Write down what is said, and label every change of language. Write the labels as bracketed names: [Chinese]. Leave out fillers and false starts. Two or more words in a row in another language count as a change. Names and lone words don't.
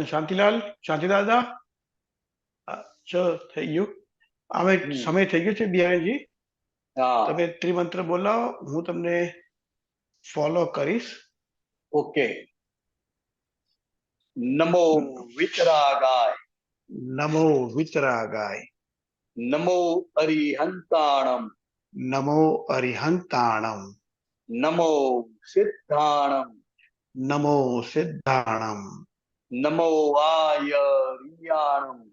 [Gujarati] શાંતિલાલ, શાંતિ દાદા. ચલો, થઈ ગયું. હવે સમય થઈ ગયો છે બિહારીજી. હા, તમે ત્રિમંત્ર બોલાવો, હું તમને ફોલો કરીશ. ઓકે. [Prakrit languages] नमो वितरागाय, नमो वितरागाय, नमो अरिहंताणम, नमो अरिहंताणम, नमो सिद्धाणम, नमो सिद्धाणम, नमो आयरियाणम,